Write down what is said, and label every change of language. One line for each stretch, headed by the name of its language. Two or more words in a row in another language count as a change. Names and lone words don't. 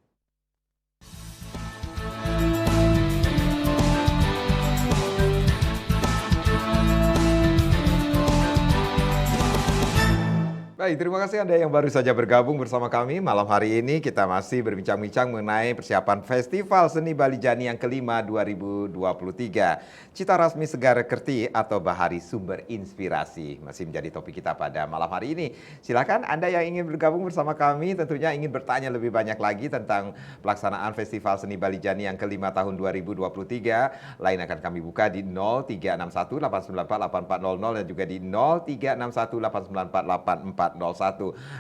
Indonesian: Baik, terima kasih Anda yang baru saja bergabung bersama kami. Malam hari ini kita masih berbincang-bincang mengenai persiapan Festival Seni Bali Jani yang ke-5 2023. Cita Resmi Segara Kerti atau Bahari Sumber Inspirasi masih menjadi topik kita pada malam hari ini. Silakan Anda yang ingin bergabung bersama kami, tentunya ingin bertanya lebih banyak lagi tentang pelaksanaan Festival Seni Bali Jani yang ke-5 tahun 2023. Lain akan kami buka di 0361 894 8400 dan juga di 0361 894 8401.